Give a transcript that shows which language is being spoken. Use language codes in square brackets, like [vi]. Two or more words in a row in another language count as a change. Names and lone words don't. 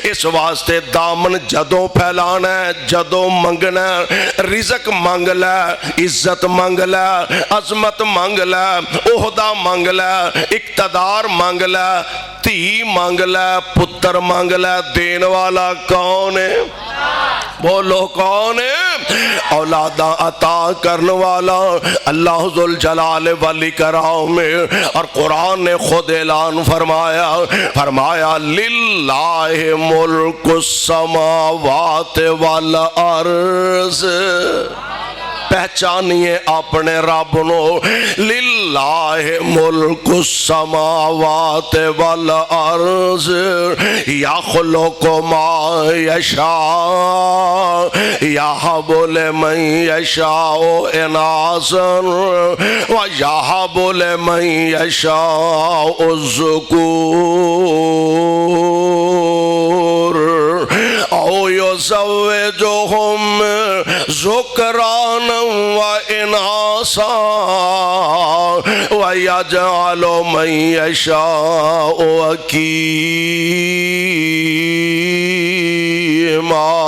[pa] اس واسطے دامن جدوں پھیلانا ہے، جدوں منگنا ہے، رزق منگ لے، عزت منگ لے، عظمت منگ لے، عہدہ منگ لے، اقتدار منگ لے، تھی منگ لے، پتر منگ لے، دین والا کون ہے؟ بولو کون ہے؟ اولاداں عطا کرنے والا اللہ [ar] ذوالجلال والاکرام [pa] میں۔ [ur] اور قرآن نے خود اعلان فرمایا [ar] للہ ملک السماوات والارض، [pa] پہچانیے اپنے رب نو، [ar] للہ ملک السماوات والارض یخلق ما یشاء یہب لمن یشاء اناثا ویہب لمن یشاء الذکور او یزوجہم ذکرانا واناثا ویجعل من یشاء عقیما۔